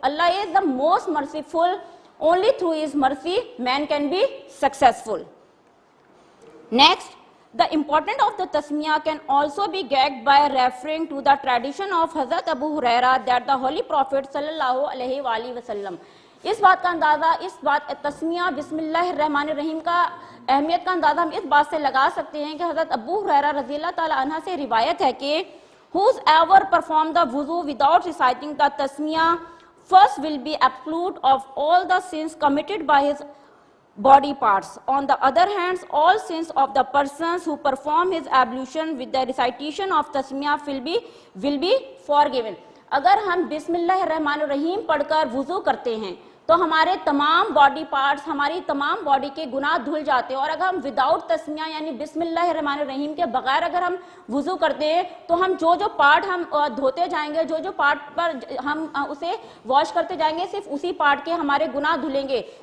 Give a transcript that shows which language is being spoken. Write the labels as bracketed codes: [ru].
[en] Allah is the most merciful. Only through his mercy man can be successful. Next, the importance of the Tasmiyah can also be gagged by referring to the tradition of Hazrat Abu Huraira that the Holy Prophet sallallahu alaihi wasallam. [hi] इस बात तस्मिया बिस्मिल्लाहिर्रहमानिर्रहीम का अहमियत का अंदाज़ा हम इस बात से लगा सकते हैं कि हज़रत अबू हुरैरा रज़ियल्लाहु ताला अन्हा से रिवायत है कि [en] whosoever perform the wuzu without reciting the tasmiyah first will be absolved of all the sins committed by his body parts. On the other hand, all sins of the persons who perform his ablution with the recitation of tasmiyah will be forgiven. [hi] अगर हम बिस्मिल्लाहिर्रहमानिर्रहीम पढ़कर वुज़ू करते हैं तो हमारे तमाम body parts, हमारी तमाम बॉडी के गुनाह धुल जाते हैं. और अगर हम विदाउट तस्मिया यानी बिस्मिल्लाहिर्रहमानिर्रहीम के बगैर अगर हम वुज़ू करते हैं तो हम जो पार्ट हम धोते जाएंगे, जो पार्ट पर हम उसे वॉश करते जाएंगे, सिर्फ उसी पार्ट के हमारे गुनाह धुलेंगे.